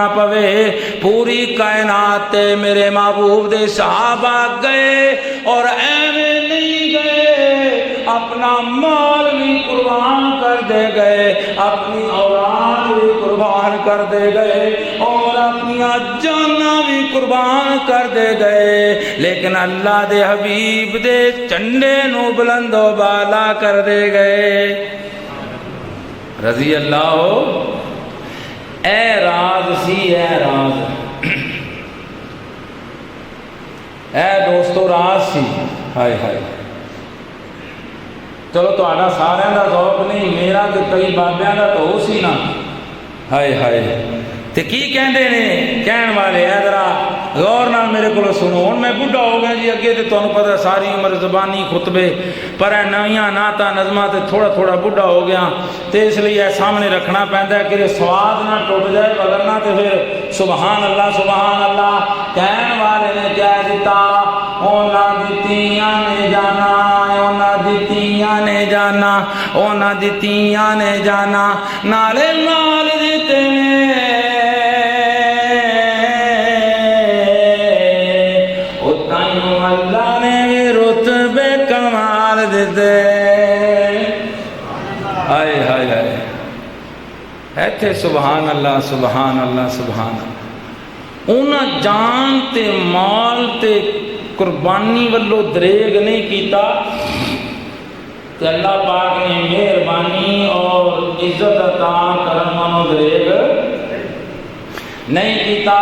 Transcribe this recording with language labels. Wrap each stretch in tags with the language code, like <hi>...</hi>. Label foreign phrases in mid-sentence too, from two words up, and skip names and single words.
<pa>پوے، پوری کائنات تے میرے محبوب دے صحابہ گئے، اور ایویں نہیں گئے، اپنا مال بھی قربان کر دے گئے، اپنی اولاد بھی قربان کر دے گئے، اور اپنی جاناں بھی قربان کر دے گئے، لیکن اللہ دے حبیب دے چنڈے نو بلند و بالا کر دے گئے۔</pa> <ar>رضی اللہ ہو،</ar> <pa>اے راز سی، اے راز، اے دوستو راز سی، ہائے ہائے۔ چلو تہاڈا سارے دا ذوق نہیں، میرا تے کئی بابیاں دا تو سی نا، ہائے ہائے۔ تے کی کہندے نے کہن والے، اے ذرا غور نال میرے کو سنو۔ ہن میں بڈھا ہو گیا جی، اگے تے تانوں پتہ ساری عمر زبانی خطبے، پر اے نویاں نعتاں نظماں تے تھوڑا تھوڑا بڈھا ہو گیا، تے اس لیے اے سامنے رکھنا پیندا ہے کہ سواد نہ ٹوٹ جائے، ورنہ تے پھر</pa> <ar>سبحان اللہ سبحان اللہ</ar> <pa>کہن والے نے کہہ دیتا، اونا دتیاں نے جانا، اونا دتیاں نے جانا، اونا دتیاں نے جانا، نالے مال دیتے نے، اللہ نے بھی رتبے کمال دیتے۔ ہائے ہائے ہائے، ایتھے</pa> <ar>سبحان اللہ سبحان اللہ سبحان اللہ۔</ar> <pa>انہاں جان تے مال تے قربانی والو دریگ نہیں کیتا، تے اللہ پاک نے مہربانی اور عزت عطا کرن منو دریگ نہیں کیتا۔</pa>